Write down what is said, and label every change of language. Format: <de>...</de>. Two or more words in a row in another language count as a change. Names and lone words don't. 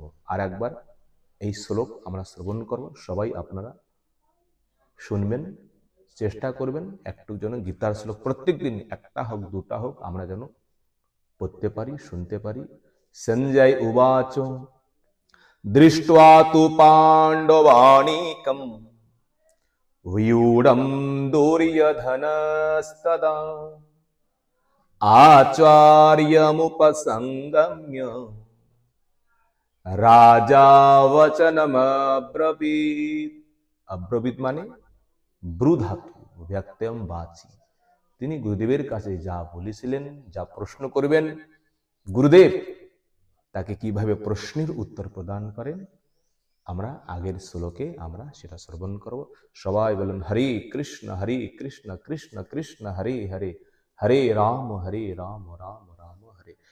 <bn>আর একবার এই শ্লোক আমরা শ্রবণ করব, সবাই আপনারা শুনবেন, চেষ্টা করবেন একটু যেন গীতার শ্লোক প্রত্যেকদিন একটা হোক দুটা হোক আমরা যেন পড়তে পারি, শুনতে পারি।</bn> <sa>সঞ্জয় উবাচ দৃष्ट्वा तु पाण्डवानीकं व्यूढं दुर्योधनस्तदा आचार्यमुपसंगम्य राजा वचनमब्रवीत्।</sa> <bn>अब्रवीत माने ব্রু ধাতু,</bn> <sa>ব্যক্তম বাচি।</sa> <bn>তিনি গুরুদেবের কাছে যা বলেছিলেন, যা প্রশ্ন করবেন, গুরুদেব তাকে কিভাবে প্রশ্নের উত্তর প্রদান করেন, আমরা আগের শ্লোকে আমরা সেটা শ্রবণ করব। সবাই বলেন</bn> <sa>হরে কৃষ্ণ কৃষ্ণ কৃষ্ণ হরে হরে, হরে রাম রাম রাম হরে।</sa>